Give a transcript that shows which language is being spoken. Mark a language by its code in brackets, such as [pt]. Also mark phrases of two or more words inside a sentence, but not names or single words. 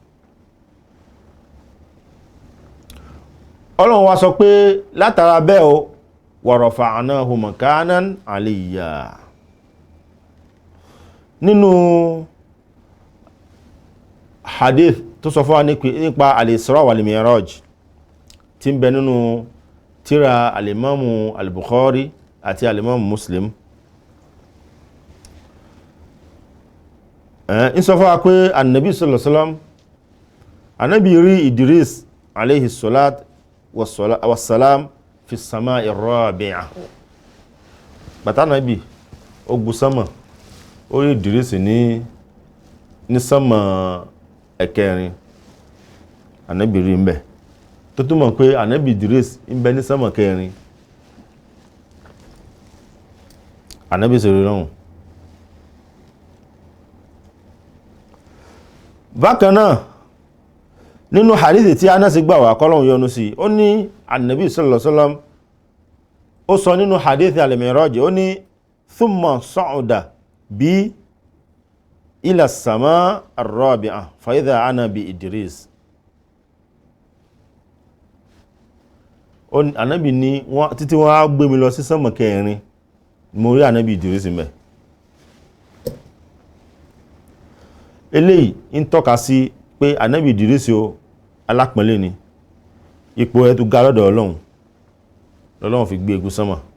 [yo] Ọlọ́run wá sọ pé látara bẹ́ẹ̀ o [ar] ورفعناه مكانا عليا. [yo] Nínú hadith tó sọ fún wa nípa [ar] الإسراء والمعراج [yo] tí ń bẹ nínú tírà al-Imamu al-Bukhari àti al-Imamu Muslim ń sọ fún wa pé [ar] النبي صلى الله عليه وسلم النبي [yo] rí [ar] إدريس عليه الصلاة والسلام في السماء الرابعة. [yo] bàtà nàbí ó gbù sánmà ó rí Idris ní sánmà ẹ̀kẹrin annabi rí ń bẹ tó túmọ̀ pé annabi Idris ń bẹ ní sánmà kẹrin annabi sì rí lọ́hùn. bákan náà nínú hadithi tí Anas gbà wá kọ́lọ̀hún yọ́nú sí ó ní [ar] النبي صلى الله عليه وسلم [yo] ó sọ nínú [ar] حديث المعراج [yo] ó ní [ar] ثم صعد بي إلى السماء الرابعة فإذا أنا بإدريس. [yo] Ànábì ní títí wọ́n á gbé mi lọ sí sánmà kẹrin mo rí Ànábì Idris ńbẹ̀. Eléyìí ń tọ́ka sí pé Ànábì Idris o alápọ̀nlé ni ipò ẹ̀ tó ga lọ́dọ̀ Ọlọ́run lọ́lọ́run fi gbé egun sánmà.